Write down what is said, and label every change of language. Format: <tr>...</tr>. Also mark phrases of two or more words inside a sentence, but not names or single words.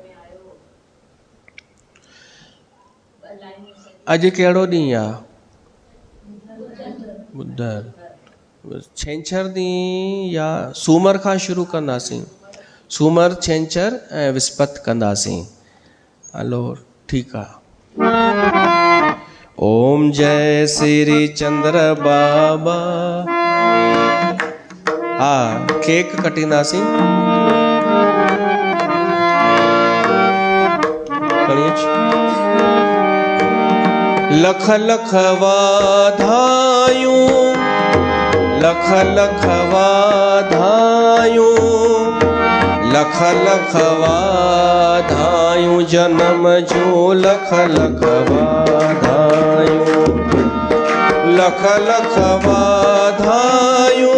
<sd>अॼु कहिड़ो ॾींहुं आहे? ॿुधरु। छंछरु ॾींहुं या सूमर खां शुरू कंदासीं। सूमर, छंछरु ऐं विस्पति कंदासीं। हलो ठीकु आहे। ओम जय श्री चंद्र बाबा। हा, केक कटींदासीं। लख लख वाधायूं, लख लख वाधायूं, लख लख वाधायूं, जन्म जूं लख लख वाधायूं, लख लख वाधायूं,</sd>